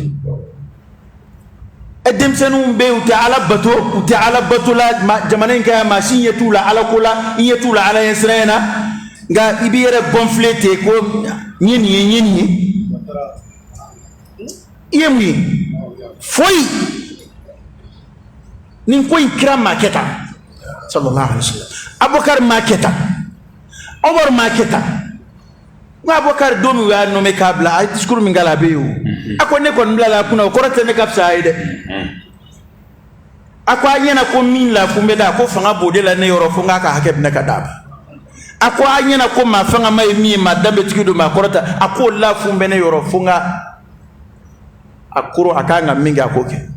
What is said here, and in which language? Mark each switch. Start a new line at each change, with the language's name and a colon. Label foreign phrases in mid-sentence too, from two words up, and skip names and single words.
Bambara: denmisɛnninw bɛ yen u tɛ ala bato la jamana in ka yan maa si ɲɛ t'u la ala ko la i ɲɛ t'u la ala ɲɛ siran na nka i b'i yɛrɛ bɔnfile ten ko n ye nin ye i ye mun ye foyi nin ko in kira maa kɛ tan
Arabic: صلى الله عليه وسلم
Bambara: Abubakar maa kɛ tan Umar maa kɛ tan n ko Abubakar don min u y'a nommé k'a bila a ye discours min k'a la a bɛ yen o a ko ne kɔni bila la a kunna o kɔrɔ tɛ ne ka fisa a ye dɛ a ko a ɲɛna ko min lafun bɛ da ko fanga b'o de la ne yɔrɔ fo n k'a ka hakɛ minɛ ka d'a ma a ko a ɲɛna ko maa fanga ma ye min ye maa danbetigi don maa kɔrɔ ta a ko lafun bɛ ne yɔrɔ fo n ka a koro a kan ka min kɛ a k'o kɛ